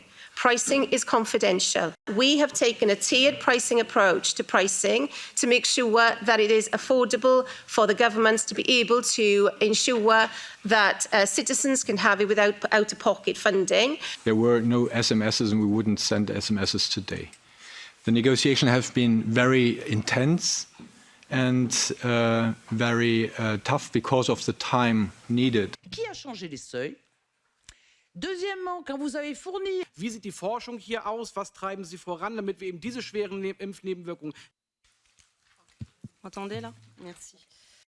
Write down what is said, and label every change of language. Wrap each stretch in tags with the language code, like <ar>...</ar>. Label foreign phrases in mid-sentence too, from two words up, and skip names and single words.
<en>Pricing is confidential. We have taken a tiered pricing approach to pricing to make sure that it is affordable for the governments to be able to ensure that citizens can have it without out-of-pocket funding. There were no SMSs, and we wouldn't send SMSs today. The negotiations have been very intense and very tough because of the time needed.</en> <fr>Qui a changé les seuils? Deuxièmement, quand vous avez fourni...</fr> <de>Wie sieht die Forschung hier aus? Was treiben Sie voran, damit wir eben diese schweren Impfnebenwirkungen...</de> <fr>Entendez là? Merci.</fr>